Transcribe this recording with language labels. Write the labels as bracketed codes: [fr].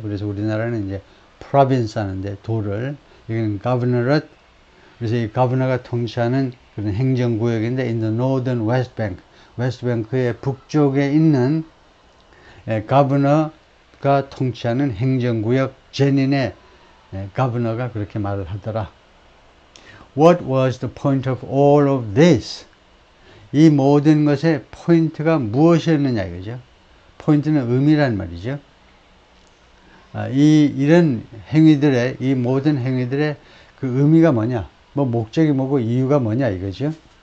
[ko] 그래서 우리나라는 이제 province 하는데 도를, 여기는 governorate. 그래서 이 governor가 통치하는 그런 행정구역인데, in the northern west bank, 웨스트 뱅크의 북쪽에 있는 governor가 통치하는 행정구역 제닌의 governor가 그렇게 말을 하더라. [en] What was the point of all of this? [ko] 이 모든 것의 포인트가 무엇이었느냐 이거죠. 포인트는 의미란 말이죠. 이런 행위들의, 이 모든 행위들의 그 의미가 뭐냐, 뭐 목적이 뭐고 이유가 뭐냐 이거죠.